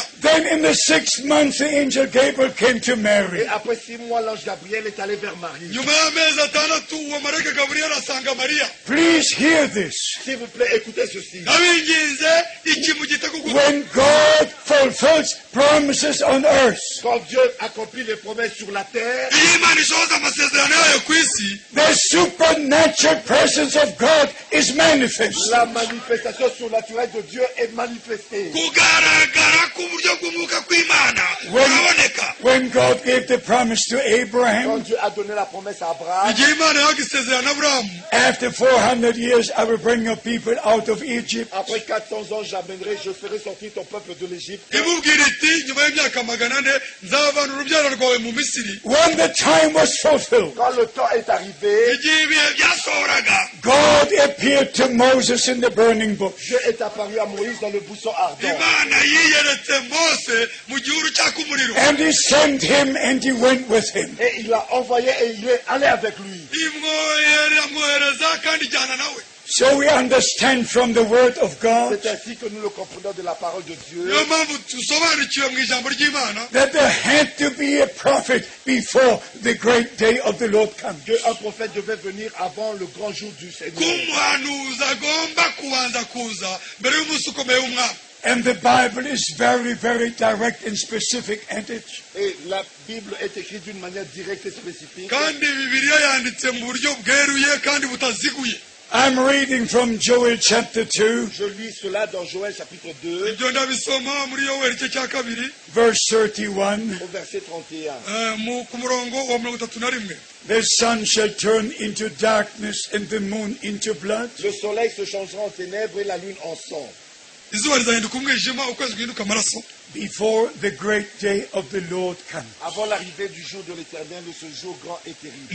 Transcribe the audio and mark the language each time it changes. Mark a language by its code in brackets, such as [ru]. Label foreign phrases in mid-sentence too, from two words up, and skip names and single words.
[en] Then in the 6th month, the angel Gabriel came to Mary. [fr] Et après 6 mois, l'ange Gabriel est allé vers Marie. [rw] nyuma y'amezi atandatu uwo marayika gaburiyeli asanga mariya. [en] Please hear this. [fr] S'il vous plaît, écoutez ceci. [rw] ndabinginze iki mu gitego kuko [en] When God fulfills promises on earth, [fr] Quand Dieu accomplit les promesses sur la terre, [rw] iyo imana isohoza amasezerano yayo ku isi, [en] the supernatural presence of God is manifest. [fr] la manifestation surnaturelle de Dieu est manifestée. [rw] kugaragara k'uburyo bw'umwuka kw'imana kuraboneka. [en] When God gave the promise to [fr] Quand Abraham, Dieu a donné la promesse à Abraham, [rw] igihe imana yahaga isezerano aburahamu, [en] after 400 years, I will bring your people out of Egypt. [fr] après 400 ans, j'amènerai, je ferai sortir ton peuple de l'Égypte. [rw] imubwira iti nyuma y'imyaka 400 nzavana urubyaro rwawe mu misiri. [en] When the time was fulfilled, [fr] Quand le temps est arrivé, [rw] igihe ibihe byasohoraga, [en] God appeared to Moses in the burning bush. [fr] Dieu est apparu à Moïse dans le buisson ardent. [rw] imana yiyeretse mose mu gihuru cyaka umuriro, [en] And he sent him and he went with him. [fr] Et il l'a envoyé et il est allé avec lui. [rw] imwohereza kandi ijyana nawe. [en] So we understand from the word of God [fr] C'est ainsi que nous le comprenons de la parole de Dieu. [rw] niyo mpamvu dusobanukiwe mu ijambo ry'imana [en] that there had to be a prophet before the great day of the Lord comes. [fr] Qu'un prophète devait venir avant le grand jour du [rw] ko [fr] Seigneur. [rw] umuhanuzi agomba kubanza kuza mbere y'umunsi ukomeye w'umwami. [en] And the Bible is very, very direct and specific, ain't it? [fr] Et la Bible est écrite d'une manière directe et spécifique. [rw] kandi bibiliya yanditse mu buryo bweruye kandi butaziguye. [en] I'm reading from Joel chapter 2, [fr] Je lis cela dans Joël chapitre 2, [rw] ibyo ndabisoma muri Yoweri igice cya kabiri [en] verse 31. [fr] au verset 31. [rw] ku murongo wa 31. [en] The sun shall turn into darkness and the moon into blood [fr] Le soleil se changera en ténèbres et la lune en sang. [rw] izuba rizahinduka umwijima, ukwezi guhinduka amaraso, [en] before the great day of the Lord comes. [fr] Avant l'arrivée du jour de l'Éternel, de ce jour grand et terrible.